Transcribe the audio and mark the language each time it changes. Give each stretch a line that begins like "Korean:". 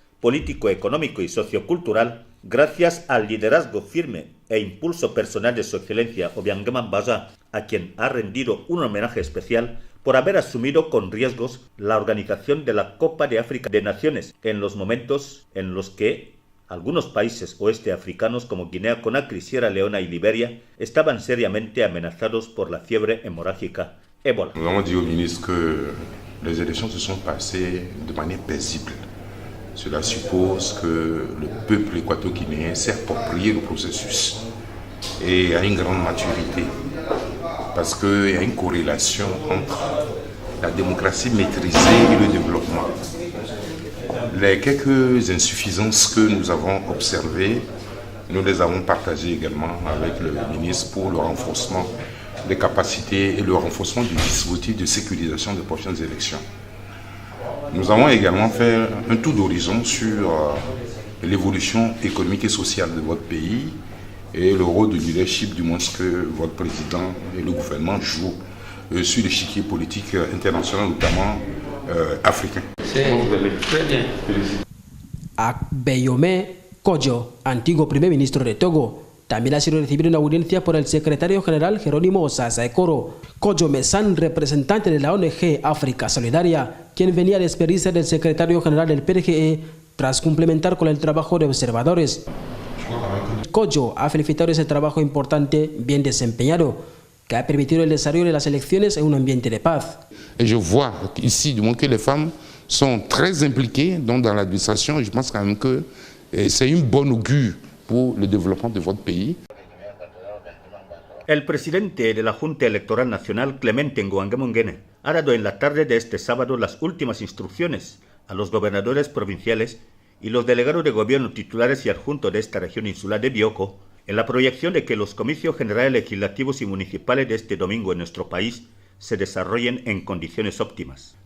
Spanish: político, económico y sociocultural, gracias al liderazgo firme e impulso personal de su excelencia Obiangema Mbaza, a quien ha rendido un homenaje especial por haber asumido con riesgos la organización de la Copa de África de Naciones en los momentos en los que algunos países oeste africanos como Guinea Conakry, Sierra Leona y Liberia estaban seriamente amenazados por la fiebre hemorrágica ébola.
French: Nous avons dit au ministre que les élections se sont passées de manière paisible. Cela suppose que le peuple équato-guinéen s'est approprié le processus et a une grande maturité parce qu'il y a une corrélation entre la démocratie maîtrisée et le développement. Les quelques insuffisances que nous avons observées, nous les avons partagées également avec le ministre pour le renforcement des capacités et le renforcement du dispositif de sécurisation des prochaines élections. Nous avons également fait un tour d'horizon sur l'évolution économique et sociale de votre pays et le rôle de leadership du moins que votre président et le gouvernement jouent sur l'échiquier politique international, notamment africain.
Spanish: Agueyome Kodjo, antiguo primer ministro de Togo, también ha sido recibido en audiencia por el secretario general Jerónimo Sasaekoro. Kodjo Messan, representante de la ONG África Solidaria, quien venía a despedirse del secretario general del PRGE tras complementar con el trabajo de observadores. Kodjo ha felicitado ese trabajo importante, bien desempeñado, que ha permitido el desarrollo de las elecciones en un ambiente de paz.
French: Et je vois ici du moins que les femmes sont très impliquées dans l'administration et je pense quand même que c'est une bonne augure pour le développement de votre pays.
Spanish: El presidente de la Junta Electoral Nacional, Clemente Nguangue Mongene, ha dado en la tarde de este sábado las últimas instrucciones a los gobernadores provinciales y los delegados de gobierno titulares y adjuntos de esta región insular de Bioko en la proyección de que los comicios generales legislativos y municipales de este domingo en nuestro país se desarrollen en condiciones óptimas.